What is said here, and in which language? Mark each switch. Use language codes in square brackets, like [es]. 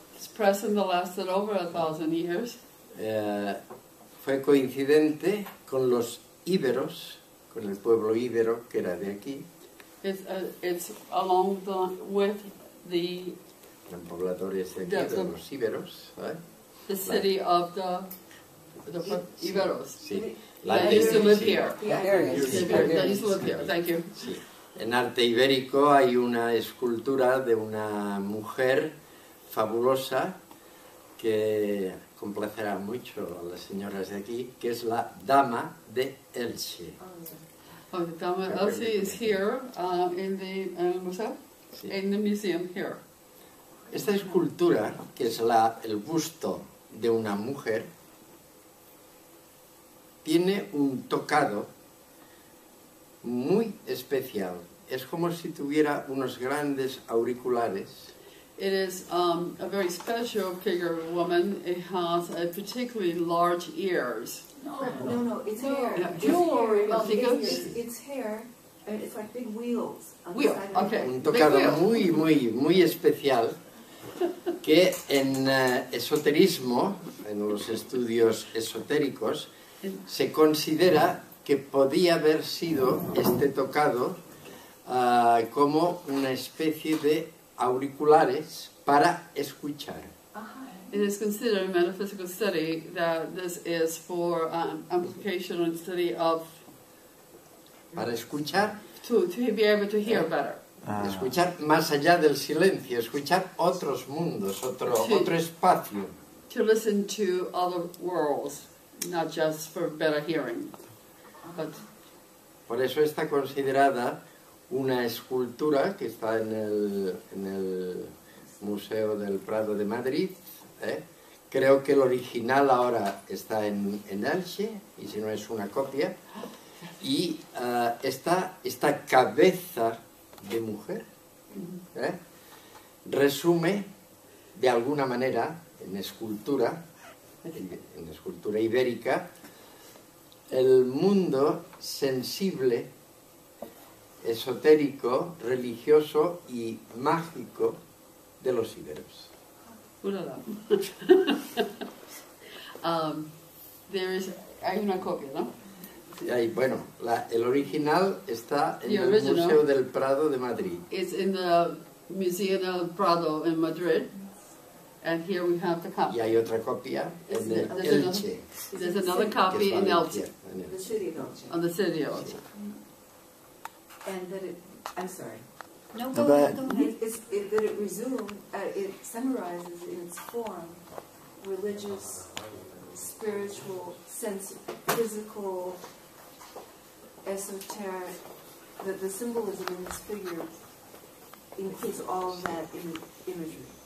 [en] It's present that lasted over 1,000 years. [es] fue coincidente con los íberos, con el pueblo íbero que era de aquí. [en] It's along with the [es] Eran pobladores de aquí, de los íberos. [en] the city of the Iberos. [es] Sí. [en] That used to live here. Iberians. That used to live here. Thank you. [es] Sí. En arte ibérico hay una escultura de una mujer fabulosa que complacerá mucho a las señoras de aquí, que es la Dama de Elche. [en] Oh, the Dama Elsie is here in the museum here. [es] Esta escultura, que es el busto de una mujer, tiene un tocado muy especial. Es como si tuviera unos grandes auriculares. [en] It is a very special figure of a woman. It has particularly large ears. No, it's hair. Yeah. Jewelry. Well, It's hair, and it's like big wheels. On Wheel, the side of okay. [es] Un tocado muy especial que en esoterismo, en los estudios esotéricos, se considera que podía haber sido este tocado como una especie de auriculares para escuchar. [en] It is considered a metaphysical study that this is for amplification and study of [es] Para escuchar, [en] to be able to hear better. [es] escuchar más allá del silencio, escuchar otros mundos, otro espacio. [en] To listen to other worlds. not just for better hearing, but [es] Por eso está considerada una escultura que está en el Museo del Prado de Madrid. Creo que el original ahora está en Elche, y si no es una copia. Y esta cabeza de mujer resume de alguna manera en escultura ibérica, el mundo sensible, esotérico, religioso y mágico de los íberos. Hay una copia, ¿no? Bueno, el original está en [en] The [es] el [en] original [es] Museo del Prado de Madrid. [en] It's in the Museo del Prado in Madrid, and here we have the copy. [es] Y hay otra copia en el Elche. [en] There's another copy in Elche, The city of Elche. on the city of Elche. And that it, I'm sorry. [es] No, [en] Go go ahead. ahead. That it resumes, it summarizes in its form religious, spiritual, physical, esoteric, that the symbolism in this figure includes all of that imagery.